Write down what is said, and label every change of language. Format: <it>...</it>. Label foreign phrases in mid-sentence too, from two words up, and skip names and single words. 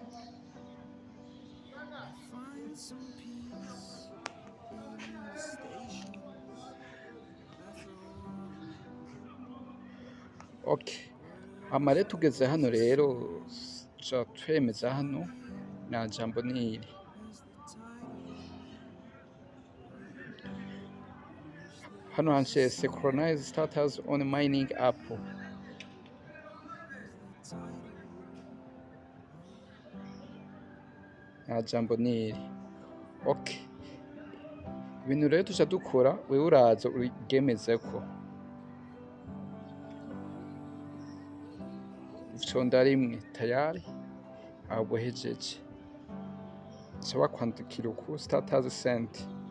<rn>Okay, amare tugeze hano rero twemeza hano na jambo niri hano handitse</rn> <en>synchronize status on mining app.</en> <rn>Na jambo niri. Okay, ibintu rero tuja dukora, wewe uraza urigemezeko iconda rimwe tayari ahubwo hejeje saba kwandikira ku</rn> <en>status sent.</en>